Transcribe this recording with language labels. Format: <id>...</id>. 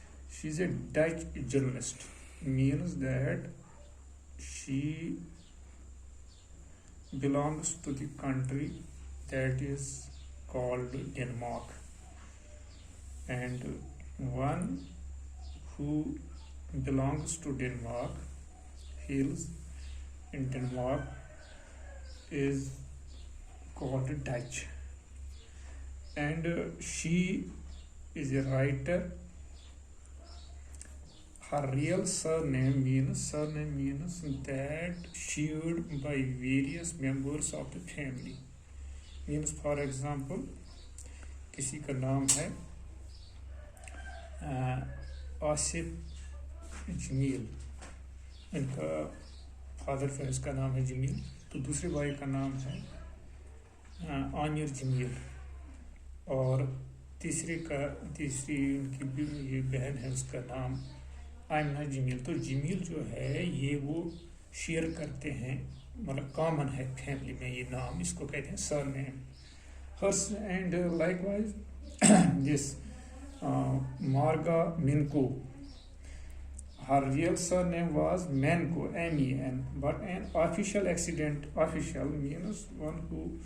<en>She is a Dutch journalist, means that she belongs to the country that is called Denmark, and one who belongs to Denmark, hails in Denmark, is called Dutch, and she is a writer. Her real surname means that shared by various members of the family. Means, for example,</en> <hi>किसी का नाम है आसिफ जमील, इनका father जो है इसका नाम है जमील, तो दूसरे भाई का नाम है आनिर जमील, और तीसरी उनकी ये बहन है, उसका नाम आयमना जमील. तो जमील जो है ये वो शेयर करते हैं, मतलब कॉमन है फैमिली में ये नाम, इसको कहते हैं surname.</hi> <en>hers and likewise this Marga Minko, her real surname was Menko, M-E-N, but an official means one who</en>